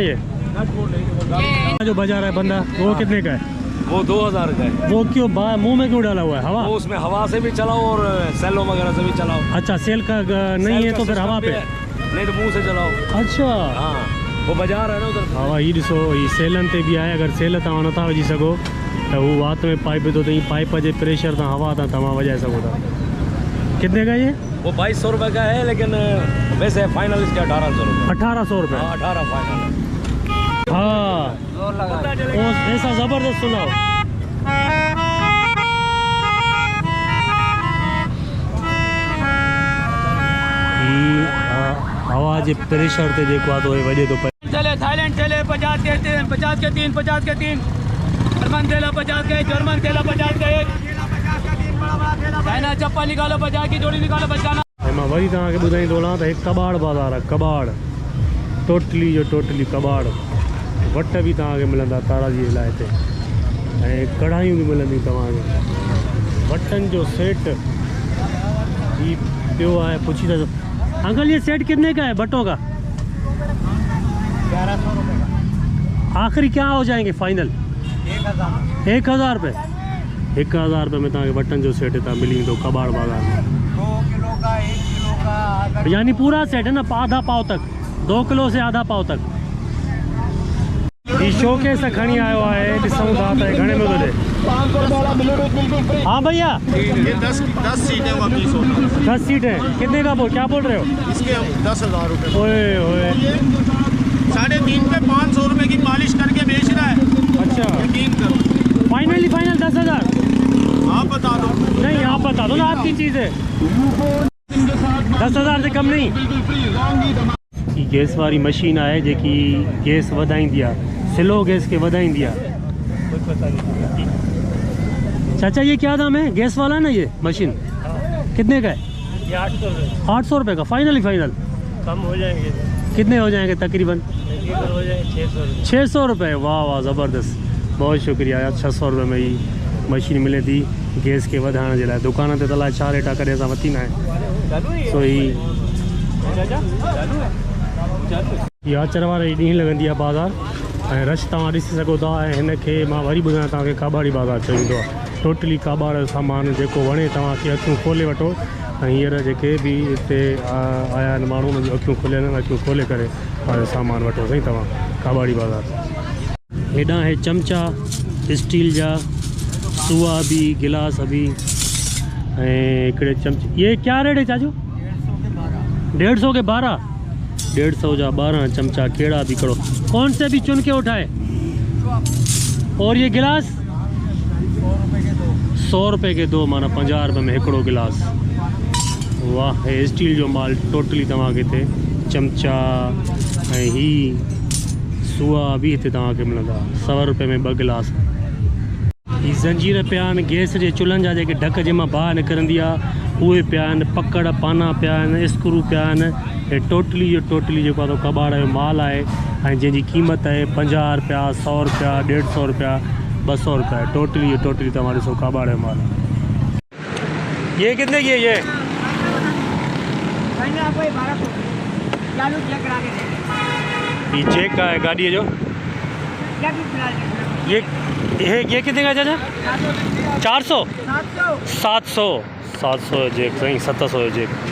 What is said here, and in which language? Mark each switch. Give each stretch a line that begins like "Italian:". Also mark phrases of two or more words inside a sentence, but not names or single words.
Urdu: یہ جو بجا رہا ہے بندہ وہ کتنے کا ہے? وہ 2000 کا ہے. وہ کیوں منہ میں کیوں ڈالا ہوا ہے? ہوا? وہ اس میں ہوا سے بھی چلاؤ اور سیلو وغیرہ سے بھی چلاؤ. اچھا، سیل کا نہیں ہے تو پھر ہوا پہ? نہیں تو منہ سے چلاؤ. اچھا ہاں، وہ بازار ہے نا ادھر.
Sindhi: हवा ये ॾिसो, ये सेलन ते भी आहे। अगर सेल तव्हां नथा विझी सघो त हू वात में पाइप विधो अथई, पाइप जे प्रेशर तां हवा तां तव्हां वॼाए सघो था।
Urdu: کتنے کا یہ? وہ 2200 روپے کا ہے، لیکن ویسے فائنل اس کا 1800 روپے. 1800 روپے? ہاں 18 فائنل ہے. ہاں، ایسا زبردست سناؤ.
Sindhi: हवा जे प्रेशर ते जेको आहे तो ये वॼे थो पए।
Urdu: چلے تھائی لینڈ چلے 50 کے 3، 50 کے 3، 50 کے 3. جرمن تھیلا 50 کے، جرمن تھیلا 50 کے 1. چائنا چپل نکالو 50 کی جوڑی نکالو بچانا.
Sindhi: मां वरी तव्हांखे ॿुधाईंदो हलां त हिकु कबाड़ बाज़ार आहे। कबाड़ टोटली जो टोटली कबाड़। वट भी तव्हांखे मिलंदा ताराजी जे लाइ हिते, ऐं कढ़ाइयूं बि मिलंदियूं तव्हांखे। वटनि जो सेट ही पियो आहे। पुछी था अंकल
Urdu: یہ سیٹ کتنے کا ہے بھٹوں کا? 1100 روپے کا. آخری کیا ہو جائیں گے فائنل? 1000।
Sindhi: 1000 रुपये। 1000 रुपये में तव्हांखे बटन जो सेट हितां मिली वेंदो कबाड़ बाज़ार में।
Urdu: 2 کلو کا، 1 کلو کا، آدھا یعنی پورا سیٹ ہے نا، آدھا پاؤ تک، 2 کلو سے آدھا پاؤ تک.
Sindhi: ये शोकेस खणी आयो है, ॾिसूं था त घणे में थो ॾे।
Urdu: ہاں بھیا, یہ 10 سیٹیں واقعی 10 سیٹیں کتنے کا بول، کیا بول رہے ہو? اس کے ہم 10,000 روپے اوئے اوئے, 3.5 پہ 500 روپے کی پالش کر کے بیچ رہا ہے. اچھا یقین کرو. فائنلی فائنل 10,000? آپ بتا دو. نہیں آپ بتا دو نا، آپ کی چیز ہے. 10,000 سے کم نہیں۔ یہ گیس والی مشین ہے
Sindhi: जेकी गैस वधाईंदी आहे, स्लो गैस के वधाईंदी आहे।
Urdu: چاچا یہ کیا دام ہے گیس والا نا، یہ مشین کتنے کا ہے? یہ 800 روپے 800 روپے کا فائنلی فائنل. کم ہو جائیں گے, کتنے ہو جائیں گے تقریباً? ہو جائیں گے 600 روپے. 600 روپے. واہ واہ زبردست، بہت شکریہ یار.
Sindhi: 600 रुपये में ही मशीन मिले थी गैस के वधाइण जे लाइ। दुकान ते अलाए छा रेटा करे असां वरिती न आहे। सो ही इहा अचण वारे ॾींहुं लॻंदी आहे बाज़ार, ऐं रश तव्हां ॾिसी सघो था। ऐं हिन खे मां वरी ॿुधायां तव्हांखे काबाड़ी बाज़ार चवंदो आहे। टोटली काबाड़ जो सामान जेको वणे तव्हांखे अखियूं खोले वठो। ऐं हींअर जेके बि हिते आया आहिनि माण्हू, उन्हनि जूं अखियूं खुलियल आहिनि, अखियूं खोले करे पंहिंजो सामान वठो साईं तव्हां काबाड़ी बाज़ार। हेॾां हे चमचा स्टील जा, सुआ बि, गिलास बि, ऐं हिकिड़े चमचे।
Urdu: یہ کیا ریٹ ہے چاچو؟ 150 کے 12.
Sindhi: 150 जा 12 चमचा कहिड़ा बि करो,
Urdu: کون سے بھی چن کے اٹھائے. اور یہ گلاس 100 روپے کے 2، مانا 50 روپے میں
Sindhi: हिकिड़ो गिलास। वाह, हे स्टील जो माल टोटली तव्हांखे हिते चमचा ऐं ही सुआ बि हिते तव्हांखे मिलंदा 100 रुपये में 2 गिलास। ही ज़ंजीर पिया आहिनि गैस जे चुल्हनि जा, जेके ढक जंहिंमां बाहि निकिरंदी आहे उहे पिया आहिनि, पकड़ पाना पिया आहिनि, स्क्रू पिया आहिनि। हे टोटली जो टोटली जेको आहे कबाड़ जो माल आहे, ऐं जंहिंजी क़ीमत आहे 50 रुपया, 100 रुपया, 150 रुपया, 200 रुपया। टोटली जो टोटली तव्हां ॾिसो कबाड़ जो माल।
Urdu: یہ کتنے کی ہے یہ? یہ چیک کا ہے
Sindhi: गाड़ी जो।
Urdu: یہ کتنے کا چاچا?
Sindhi: 400 700 जेक साईं, 700 जेक।